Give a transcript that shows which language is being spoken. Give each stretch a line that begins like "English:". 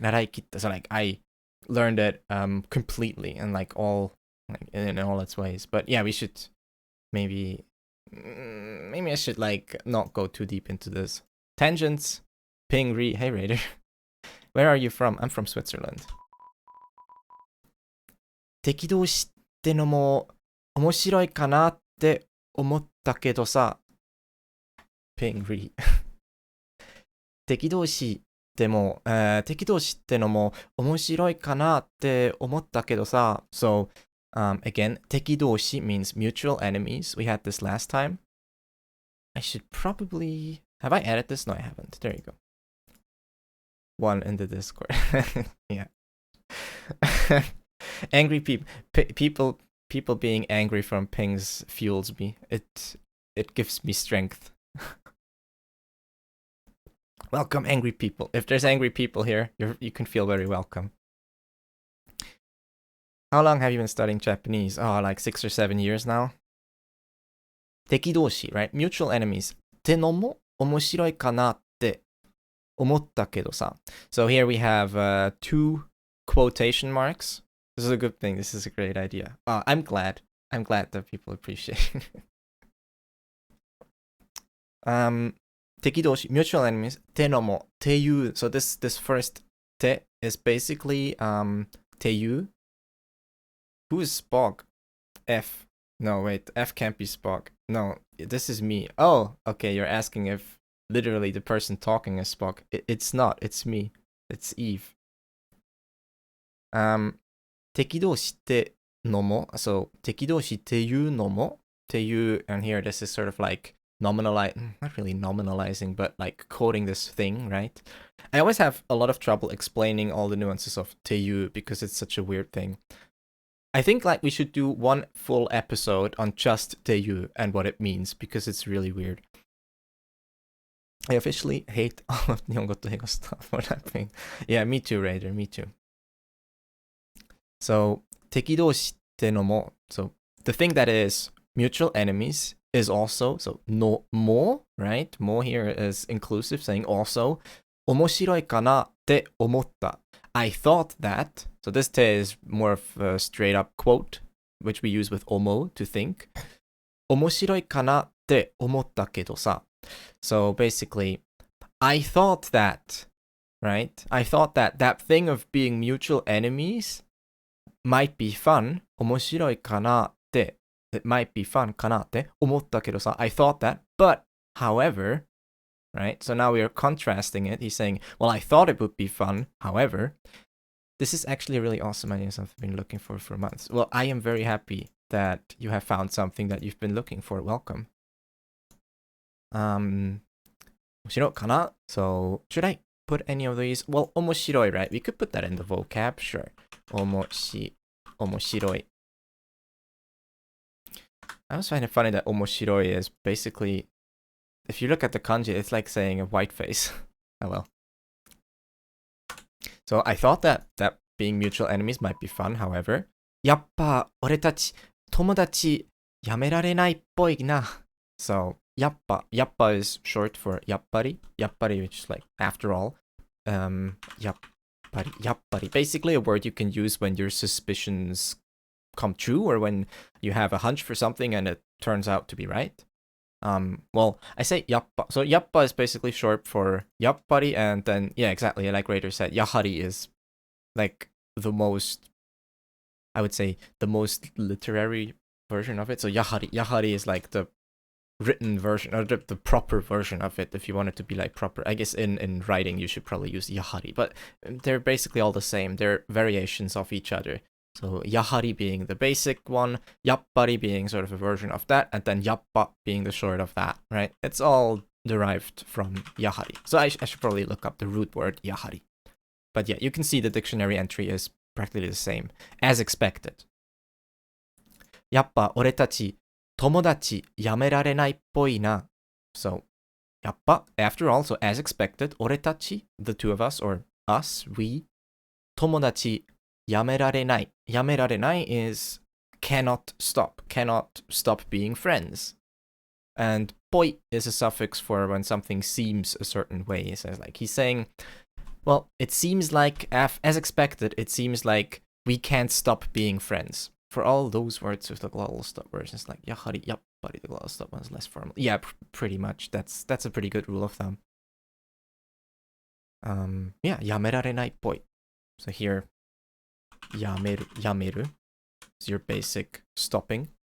English: Naraikitta, so like I learned it completely and like all, like in all its ways. But yeah, we should. Maybe I should like not go too deep into this. Tangents, ping re. Hey Raider, where are you from? I'm from Switzerland.
Japanese: 適動詞ってのも面白いかなって思ったけどさ。 ping re. 適動詞っても適動詞ってのも面白いかなって思ったけどさ。
English: So again, tekidoshi means mutual enemies. We had this last time. I should probably... Have I added this? No, I haven't. There you go. One in the Discord. Yeah. Angry people being angry from pings fuels me. It gives me strength. Welcome, angry people. If there's angry people here, you can feel very welcome. How long have you been studying Japanese? Oh, like 6 or 7 years now. Tekidoshi, right? Mutual enemies.
Japanese: てのも面白いかなって思ったけどさ.
English: So here we have 2 quotation marks. This is a good thing. This is a great idea. I'm glad. I'm glad that people appreciate it. Tekidoshi, mutual enemies.
Japanese: てのも, ていう.
English: So this first て is basically ていう. Who is Spock? F. No, wait. F can't be Spock. No, this is me. Oh, okay. You're asking if literally the person talking is Spock. It's not. It's me. It's Eve.
Japanese: 適動詞ってのも. So 適動詞っていうのも.
English: っていう, and here this is sort of like not really nominalizing, but like quoting this thing, right? I always have a lot of trouble explaining all the nuances of っていう because it's such a weird thing. I think like we should do one full episode on just っていう and what it means because it's really weird. I officially hate all of
Japanese: 日本語と英語
English: stuff. What happening? Yeah, me too, Raider, me too. So,
Japanese: 敵同士ってのも,
English: so the thing that is mutual enemies is also, so no more, right? More here is inclusive, saying also,
Japanese: 面白いかなって思った.
English: I thought that, so this te is more of a straight up quote, which we use with 思う to think.
Japanese: 面白いかなって思ったけどさ.
English: So basically, I thought that, right? I thought that that thing of being mutual enemies might be fun.
Japanese: 面白いかなって
English: it might be fun
Japanese: かなって思ったけどさ.
English: I thought that, but however, right? So now we are contrasting it. He's saying, well, I thought it would be fun. However, this is actually a really awesome idea, something I've been looking for months. Well, I am very happy that you have found something that you've been looking for.
Japanese: Welcome. 面白いかな?
English: So, should I put any of these? Well, 面白い, right? We could put that in the vocab, sure.
Japanese: 面白い.
English: I always find it funny that 面白い is basically, if you look at the kanji, it's like saying a white face. Oh well. So I thought that being mutual enemies might be fun, however.
Japanese: やっぱ俺たち友達やめられないっぽいな.
English: So やっぱ is short for やっぱり which is like after all. やっぱり basically a word you can use when your suspicions come true or when you have a hunch for something and it turns out to be right. Well, I say yappa. So yappa is basically short for yappari, and then, yeah, exactly, like Raider said, yahari is like the most, I would say, the most literary version of it. So yahari is like the written version, or the proper version of it, if you want it to be like proper. I guess in writing you should probably use yahari, but they're basically all the same. They're variations of each other. So yahari being the basic one, yappari being sort of a version of that, and then yappa being the short of that, right? It's all derived from yahari. So I should probably look up the root word yahari. But yeah, you can see the dictionary entry is practically the same, as expected.
Japanese: やっぱ俺たち友達やめられないっぽいな.
English: So, やっぱ, after all, so as expected, 俺たち, the two of us, or us, we,
Japanese: 友達やめられない.
English: やめられない is cannot stop being friends. And ぽい is a suffix for when something seems a certain way. So like he's saying, well, it seems like, as expected, it seems like we can't stop being friends. For all those words with the glottal stop versions, like yahari, yappari, the glottal stop one is less formal. Yeah, pretty much. That's a pretty good rule of thumb.
Japanese: Yeah, やめられないっぽい.
English: So here, やめる is your basic stopping.